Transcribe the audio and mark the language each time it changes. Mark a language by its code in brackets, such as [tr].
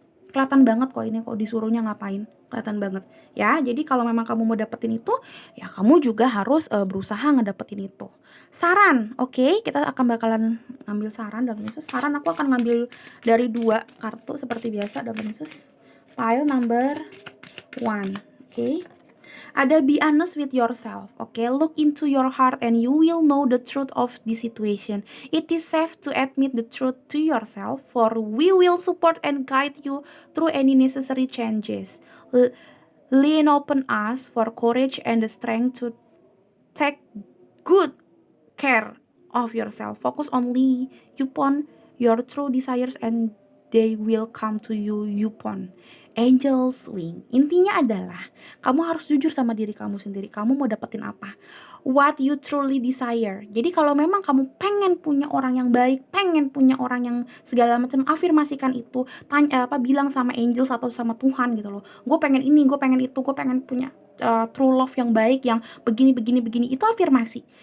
[id] Kelihatan banget kok ini, kok disuruhnya ngapain, kelihatan banget ya. Jadi kalau memang kamu mau dapetin itu, ya kamu juga harus berusaha ngedapetin itu. Saran, oke, kita akan bakalan ngambil saran dalam Yesus. Saran aku akan ngambil dari 2 kartu seperti biasa dalam Yesus. [en] Pile number 1, oke. Ada be honest with yourself, okay? Look into your heart and you will know the truth of the situation. It is safe to admit the truth to yourself, for we will support and guide you through any necessary changes. Lean upon us for courage and the strength to take good care of yourself. Focus only upon your true desires and they will come to you upon angel's wing. [id] Intinya adalah kamu harus jujur sama diri kamu sendiri. Kamu mau dapetin apa? [en] What you truly desire. [id] Jadi kalau memang kamu pengen punya orang yang baik, pengen punya orang yang segala macam, afirmasikan itu. Bilang sama angels atau sama Tuhan gitu loh. Gue pengen ini, gue pengen itu, gue pengen punya true love yang baik, yang begini, itu afirmasi.